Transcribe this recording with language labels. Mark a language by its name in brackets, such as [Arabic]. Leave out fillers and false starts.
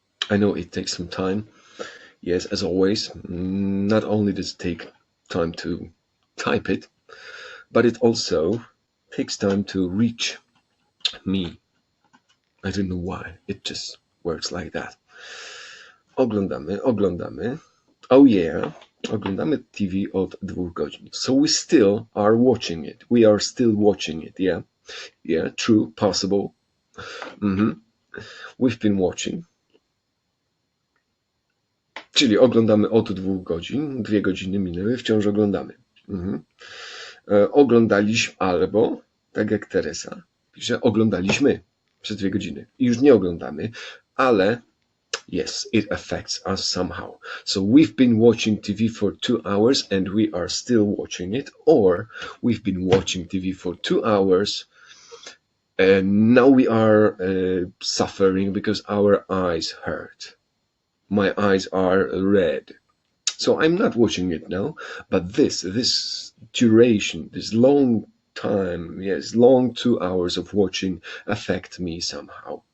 [English] I know it takes some time. Yes, as always, not only does it take time to type it, but it also takes time to reach me. I don't know why, it just works like that. [Polish] Oglądamy. Oh yeah, oglądamy TV od 2 godzin. [English] So we still are watching it. We are still watching it, yeah? Yeah, true, possible. We've been watching. [Polish] Czyli oglądamy od 2 godzin, 2 godziny minęły, wciąż oglądamy. Oglądaliśmy albo, tak jak Teresa pisze, oglądaliśmy przez 2 godziny. I już nie oglądamy, ale [English] yes, it affects us somehow. So we've been watching TV for 2 hours and we are still watching it, or we've been watching TV for 2 hours and now we are suffering because our eyes hurt. My eyes are red. So I'm not watching it now, but this duration, this long time, yes, long 2 hours of watching affect me somehow.